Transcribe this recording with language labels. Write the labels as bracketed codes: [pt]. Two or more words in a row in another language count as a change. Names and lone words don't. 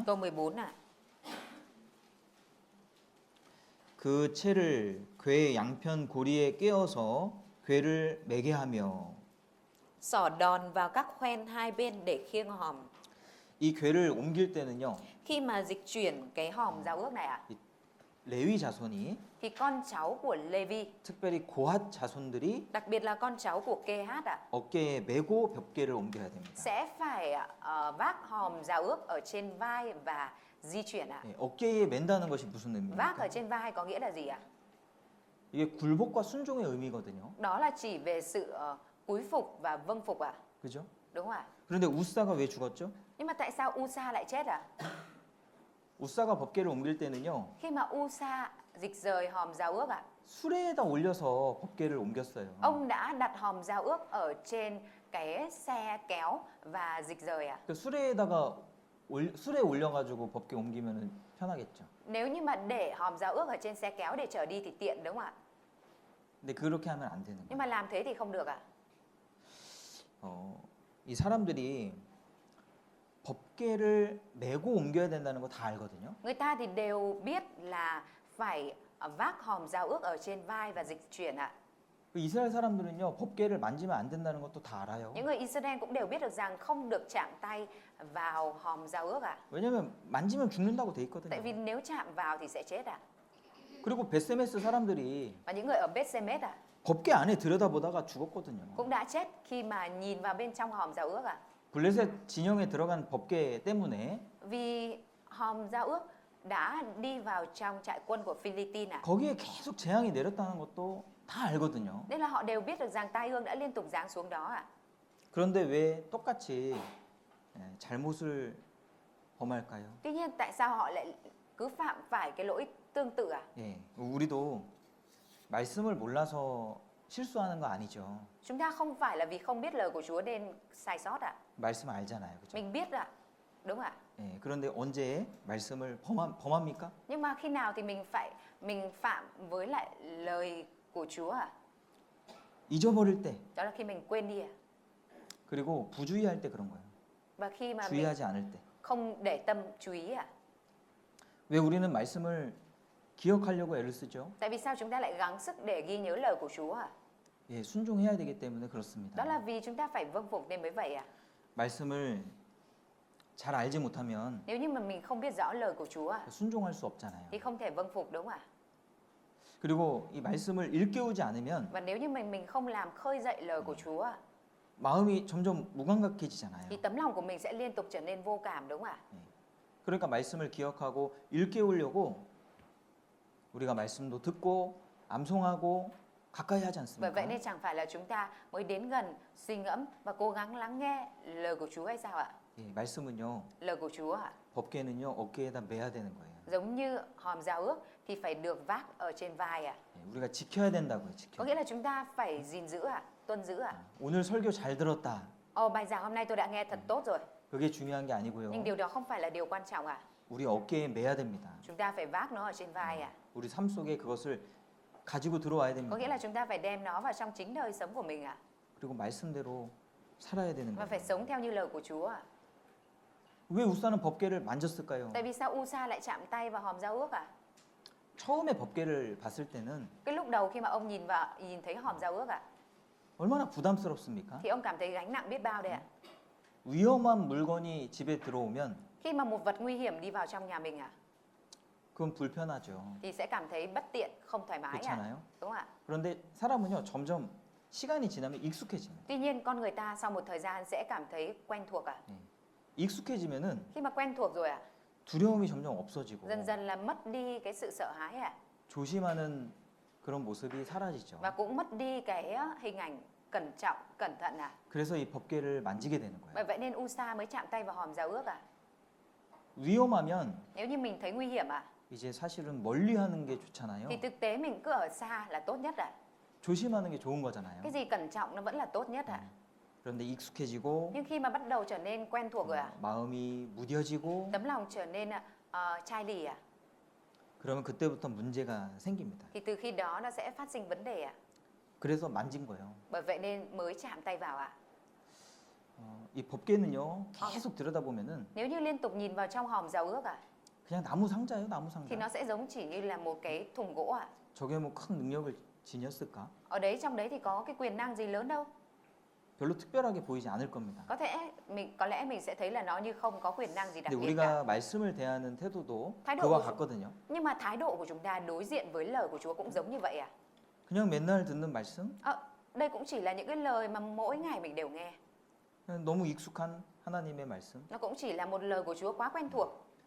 [vi] Câu 14 ạ. [ko] 그 채를 궤 양편 고리에 꿰어서 궤를 매게 하며 [vi] Xỏ đòn vào các khoen hai bên để khiêng hòm. [ko] 이 궤를 옮길 때는요. [vi] Khi mà dịch chuyển cái hòm giao ước này ạ, [ko] 레위 자손이 [vi] thì con cháu của Levi, [ko] 특별히 고핫 자손들이 [vi] đặc biệt là con cháu của Kê-hát ạ, [ko] 어깨에 메고 벽궤를 옮겨야 됩니다. [vi] sẽ phải vác hòm giao ước ở trên vai và di chuyển ạ. [ko] 예, 어깨에 맨다는 것이 무슨 [vi] Vác ở [ko] 의미입니까? [vi] trên vai có nghĩa là gì ạ? [ko] 이게 굴복과 순종의 의미거든요. [vi] Đó là chỉ về sự cúi phục và vâng phục ạ. [ko] 그죠? [vi] Đúng không ạ? [ko] 그런데 우사가 왜 죽었죠? [vi] Nhưng mà tại sao Usa lại chết ạ? [ko] 우사가 법궤를 옮길 때는요. [vi] Khi mà Usa dịch rời hòm giao ước ạ, [ko] 수레에다 올려서 법궤를 옮겼어요. [vi] ông đã đặt hòm giao ước ở trên cái xe kéo và dịch rời ạ. [ko] 그 수레에다가 수레에 올려가지고 법궤 옮기면은 편하겠죠. [vi] Nếu như mà để hòm giao ước ở trên xe kéo để chở đi thì tiện đúng không ạ? [ko] 근데 그렇게 하면 안 되는 [vi] Nhưng [ko] 거예요. [vi] mà làm thế thì không được ạ. [ko] 이 사람들이 법궤를 메고 옮겨야 된다는 거 다 알거든요. [vi] Người ta thì đều biết là phải vác hòm giao ước ở trên vai và dịch chuyển ạ. [ko] 그 이스라엘 사람들은요 법궤를 만지면 안 된다는 것도 다 알아요. [vi] Những người Israel cũng đều biết được rằng không được chạm tay vào hòm giao ước ạ. [ko] 왜냐면 만지면 죽는다고 돼 [vi] Tại vì [ko] 있거든요. [vi] nếu chạm vào thì sẽ chết ạ. [ko] 그리고 베세메스 사람들이 [vi] Và những người ở Bethsemes ạ [ko] 법궤 안에 들여다보다가 죽었거든요. [vi] cũng đã chết khi mà nhìn vào bên trong hòm giao ước ạ. [ko] 블레셋 진영에 들어간 법궤 때문에 [vi] Vì hòm giao ước đã đi vào trong trại quân của Philippines ạ. [ko] 거기에 계속 재앙이 내렸다는 것도 다 알거든요. [vi] Nên là họ đều biết được rằng tai ương đã liên tục giáng xuống đó ạ. [ko] 그런데 왜 똑같이 잘못을 범할까요? [vi] Tuy nhiên tại sao họ lại cứ phạm phải cái lỗi tương tự ạ? [ko] 예, 우리도 말씀을 몰라서 실수하는 거 아니죠. [vi] Chúng ta không phải là vì không biết lời của Chúa nên sai sót ạ. [ko] 말씀 알잖아요, 그죠? [vi] Mình biết ạ. Đúng ạ. [ko] 예, 그런데 언제 말씀을 범합니까? [vi] Nhưng mà khi nào thì mình phạm với lại lời của Chúa ạ? [ko] 잊어버릴 때, [vi] Đó là khi mình quên đi ạ. [ko] 그리고 부주의할 때 그런 거예요. [vi] Và khi mà mình [ko] 주의하지 않을 때. [vi] không để tâm chú ý ạ. [ko] 왜 우리는 말씀을 기억하려고 애를 쓰죠? [vi] Tại vì sao chúng ta lại gắng sức để ghi nhớ lời của Chúa ạ? [ko] 예, 순종해야 되기 때문에 그렇습니다. [vi] Đó là vì chúng ta phải vâng phục nên mới vậy ạ. [ko] 말씀을 잘 알지 못하면 [vi] Nếu như mà mình không biết rõ lời của Chúa ạ, [ko] 순종할 수 없잖아요. [vi] thì không thể vâng phục đúng không ạ? [ko] 그리고 이 말씀을 일깨우지 않으면 [vi] Và nếu như mình không làm khơi dậy lời của Chúa ạ, [ko] 마음이 점점 무감각해지잖아요. [vi] thì tấm lòng của mình sẽ liên tục trở nên vô cảm đúng không ạ? [ko] 그러니까 말씀을 기억하고 일깨우려고 우리가 말씀도 듣고 암송하고 가까이 하지 [vi] Bởi vậy [ko] 않습니까? [vi] nên chẳng phải là chúng ta mới đến gần, suy ngẫm và cố gắng lắng nghe lời của Chúa hay sao ạ? [ko] 예, 말씀은요 [vi] Lời của Chúa ạ, [ko] 법궤는요 어깨에다 매야 되는 거예요. [vi] giống như hòm giao ước thì phải được vác ở trên vai ạ. [ko] 예, 우리가 지켜야 된다고요. [vi] Có [ko] 지켜. [vi] nghĩa là chúng ta phải gìn giữ ạ, tuân giữ ạ. [ko] 오늘 설교 잘 들었다. [vi] Bài giảng hôm nay tôi đã nghe thật tốt rồi. [ko] 그게 중요한 게 아니고요. [vi] Nhưng điều đó không phải là điều quan trọng ạ. [ko] 우리 어깨에 매야 됩니다. [vi] Chúng ta phải vác nó ở trên vai ạ. [ko] 우리 삶 속에 그것을 가지고 들어와야 [vi] Có nghĩa [ko] 됩니다. [vi] là chúng ta phải đem nó vào trong chính đời sống của mình ạ. [ko] 그리고 말씀대로 살아야 되는 [vi] Và [ko] 거예요. [vi] phải sống theo như lời của Chúa ạ. [ko] 왜 우사는 법궤를 만졌을까요? [vi] Tại vì sao Usa lại chạm tay vào hòm giao ước ạ? [ko] 처음에 법궤를 봤을 때는 [vi] Cái lúc đầu khi mà ông nhìn thấy hòm giao ước ạ, [ko] 얼마나 부담스럽습니까? [vi] thì ông cảm thấy gánh nặng biết bao đây ạ. [ko] 위험한 물건이 집에 들어오면 [vi] Khi mà một vật nguy hiểm đi vào trong nhà mình ạ, [ko] 그건 불편하죠. [vi] thì sẽ cảm thấy bất tiện, không thoải mái ạ. [ko] 그렇잖아요. [vi] Đúng không ạ? [ko] 그런데 사람은요 점점 시간이 지나면 익숙해집니다. [vi] Tuy nhiên con người ta sau một thời gian sẽ cảm thấy quen thuộc ạ. [ko] 익숙해지면은 [vi] Khi mà quen thuộc rồi ạ, [ko] 두려움이 점점 없어지고 [vi] dần dần là mất đi cái sự sợ hãi ạ. [ko] 조심하는 그런 모습이 사라지죠. [vi] Và cũng mất đi cái hình ảnh cẩn trọng, cẩn thận ạ. [ko] 그래서 이 법궤를 만지게 되는 [vi] Bởi [ko] 거예요. [vi] vậy nên Usa mới chạm tay vào hòm giao ước ạ. [ko] 위험하면 [vi] Nếu như mình thấy nguy hiểm ạ, [ko] 이제 사실은 멀리 하는 게 좋잖아요. [vi] thì thực tế mình cứ ở xa là tốt nhất ạ. [ko] 조심하는 게 좋은 거잖아요. [vi] Cái gì cẩn trọng nó vẫn là tốt nhất ạ. [ko] 그런데 익숙해지고 [vi] Nhưng khi mà bắt đầu trở nên quen thuộc rồi ạ, [ko] 마음이 무뎌지고 [vi] tấm lòng trở nên chai lì ạ, [ko] 그러면 그때부터 문제가 생깁니다. [vi] thì từ khi đó nó sẽ phát sinh vấn đề ạ. [ko] 그래서 만진 거예요. [vi] Bởi vậy nên mới chạm tay vào ạ. [ko] 이 법궤는요 계속 들여다보면은 [vi] Nếu như liên tục nhìn vào trong hòm giao ước ạ, [ko] 그냥 나무 상자예요, 나무 [vi] thì [ko] 상자. [vi] nó sẽ giống chỉ như là một cái thùng gỗ ạ. [ko] 저게 뭐 큰 능력을 지녔을까? [vi] Ở đấy, trong đấy thì có cái quyền năng gì lớn đâu. [ko] 별로 특별하게 보이지 않을 겁니다. [vi] Có lẽ mình sẽ thấy là nó như không có quyền năng gì đặc [ko] 근데 [vi] biệt cả. [ko] 우리가 말씀을 대하는 태도도 [vi] thái độ [ko] 그와 [vi] của chúng, [ko] 같거든요. [vi] nhưng mà thái độ của chúng ta đối diện với lời của Chúa cũng giống như vậy à? [ko] 그냥 맨날 듣는 말씀, [vi] Đây cũng chỉ là những cái lời mà mỗi ngày mình đều nghe. [ko] 너무 익숙한 하나님의 말씀. [vi] Nó cũng chỉ là một lời của Chúa quá quen thuộc.